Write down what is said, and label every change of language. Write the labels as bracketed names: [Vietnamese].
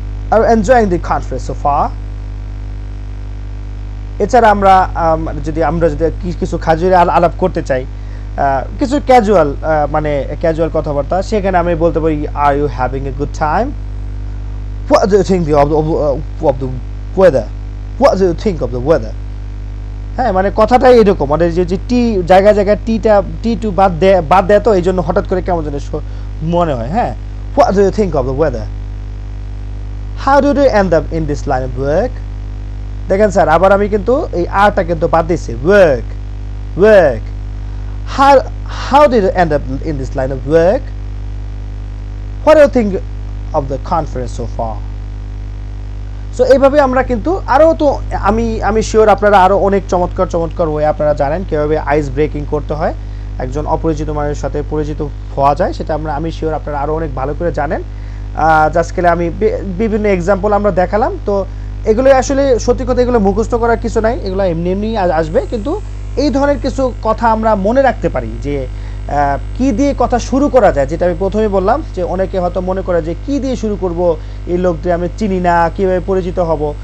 [English] Are you enjoying the conference so far? [Bangla] এছাড়া আমরা যদি কিছু খাজুরি আলাপ করতে চাই, কিছু ক্যাজুয়াল মানে ক্যাজুয়াল কথাবার্তা, সেখানে আমি বলতে পারি [English] are you having a good time, what do you think of the weather, [Bangla] what do you think of the weather. হ্যাঁ মানে কথাটাই এরকম, মানে যে টি জায়গায় টি টু বাদ দেয় তো এই জন্য হঠাৎ করে কেমন যেন মনে হয়। [English] হ্যাঁ what do you think of the weather, how do you end up in this line of work. [Bangla] দেখেন স্যার আবার আমি কিন্তু এই আরটা কিন্তু বাদ দিচ্ছি, work work. [English] How did you end up in this line of work? What do you think of the conference so far? [Bangla] So এইভাবে আমরা কিন্তু আরও তো আমি শিওর আপনারা আরও অনেক চমৎকার ওয়ে আপনারা জানেন কীভাবে আইস ব্রেকিং করতে হয়, একজন অপরিচিত মানুষের সাথে পরিচিত হওয়া যায়, সেটা আমি শিওর আপনারা আরও অনেক ভালো করে জানেন। জাস্ট কেলে আমি বিভিন্ন এক্সাম্পল আমরা দেখালাম, তো এগুলো আসলে সত্যি কথা এগুলো মুখস্থ করার কিছু নাই, এগুলো এমনি আসবে, কিন্তু এই ধরনের কিছু কথা আমরা মনে রাখতে পারি যে কি দিয়ে কথা শুরু করা যায়, যেটা আমি প্রথমে বললাম যে অনেকে হয়তো মনে করে যে কি দিয়ে শুরু করব, এই লোকদের আমি চিনি না, কীভাবে পরিচিত হব।